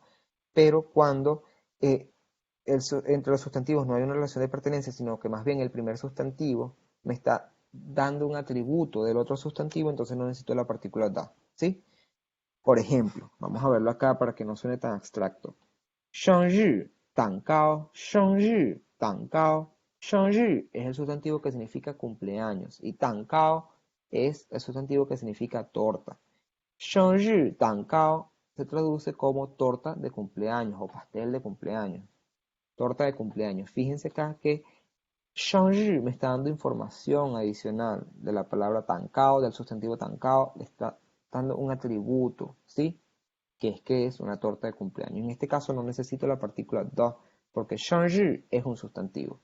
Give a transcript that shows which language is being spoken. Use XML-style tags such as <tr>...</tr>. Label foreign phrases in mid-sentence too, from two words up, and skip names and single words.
<es>Pero cuando entre los sustantivos no hay una relación de pertenencia, sino que más bien el primer sustantivo me está dando un atributo del otro sustantivo, entonces no necesito la partícula da, ¿sí? Por ejemplo, vamos a verlo acá para que no suene tan abstracto.</es> <zh>生日蛋糕, 生日蛋糕.</zh> <es>生日 es el sustantivo que significa cumpleaños y 蛋糕 es el sustantivo que significa torta.</es> <zh>生日蛋糕</zh> <es>se traduce como torta de cumpleaños o pastel de cumpleaños. Torta de cumpleaños. Fíjense acá que 生日 me está dando información adicional de la palabra 蛋糕, del sustantivo 蛋糕, le está dando un atributo, ¿sí? Que es una torta de cumpleaños. En este caso no necesito la partícula 2 porque 生日 es un sustantivo.</es>